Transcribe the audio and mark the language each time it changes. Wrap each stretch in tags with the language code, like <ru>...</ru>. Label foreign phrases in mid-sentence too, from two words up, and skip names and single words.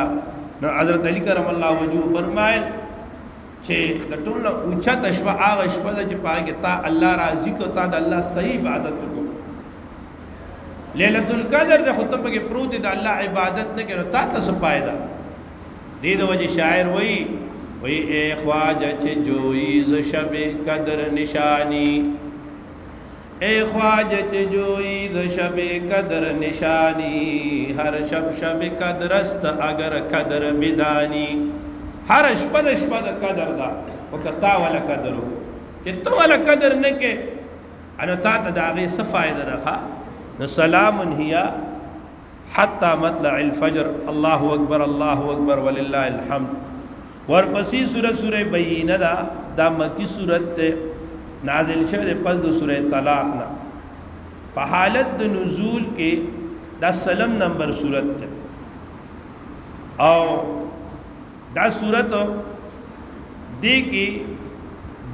<ps>نو حضرت علی</ps> <ar>کرم الله وجهه</ar> <ps>فرمایل چې د ټول نه اوچته شپه هغه شپه ده چې پای کې تا الله راضي کو، تا د الله صحیح عبادت کو.</ps> <ar>لیلۃ القدر</ar> <ps>د خطبه کې پروت د الله عبادت نه کړو تا ته څه فائدہ. دې د وجه شاعر وی</ps> <fa>اے خواجہ چه جوئی ز شب قدر نشانی، اے خواجہ چه جوئی ز شب قدر نشانی، ہر شب قدر است اگر قدر بدانی.</fa> <ps>ہر شپه د قدر دا وکتا ولا قدر چې تو ولا قدر نه کې انو تا ته دا غي څه فائدہ ده.</ps> <ar>نو سلام هي حتى مطلع الفجر. الله اکبر الله اکبر ولله الحمد.</ar> <ps>ورپسې سورہ بینہ دا مکی سورت ته نازل شوه پس د سورہ طلاق نه په حالت د نزول کې دا سلم نمبر سورت ته او دا سورت دې کې</ps>